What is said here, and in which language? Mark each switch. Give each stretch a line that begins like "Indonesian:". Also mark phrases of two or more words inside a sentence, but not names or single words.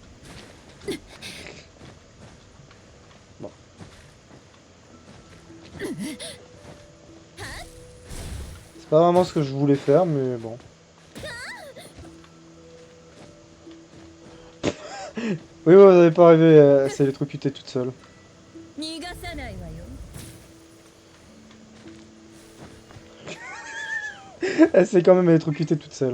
French: Bon. C'est pas vraiment ce que je voulais faire, mais bon. Oui, vous n'avez pas rêvé, elle s'est électrocutée toute seule.
Japanese: 逃がさないわよ。
French: Elle s'est quand même électrocutée toute seule.